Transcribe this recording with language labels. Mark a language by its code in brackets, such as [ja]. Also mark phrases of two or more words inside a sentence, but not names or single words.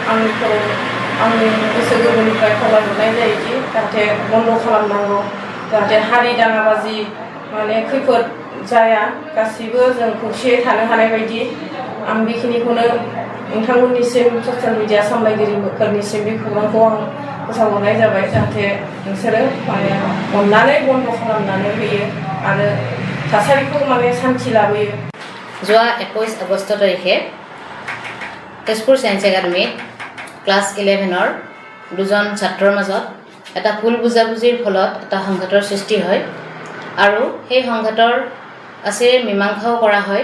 [brx] आंनि गोसो गोरबोनिफ्राय खावलायहरनाय जायोदि जाहाथे बन्द' खालामनांगौ जाहाथे हारि दाङाबाजि माने खैफोद जाया गासिबो जों खौसेयै थानो हानाय बायदि आं बेखिनिखौनो नोंथांमोननिसिम [en] social media [brx] सामलायगिरिफोरनिसिम बे खौरांखौ आं फोसावहरनाय जाबाय जाहाथे नोंसोरो माने अननानै बन्द' खालामनानै होयो आरो थासारिखौ माने शान्ति लाबोयो। [as] যোৱা 21 আগষ্ট তাৰিখে তেজপুৰ সায়েন্স একাডেমীত ক্লাছ 11ৰ দুজন ছাত্ৰৰ মাজত এটা ভুল বুজাবুজিৰ ফলত এটা সংঘাতৰ সৃষ্টি হয় আৰু সেই সংঘাতৰ আছে মীমাংসাও কৰা হয়।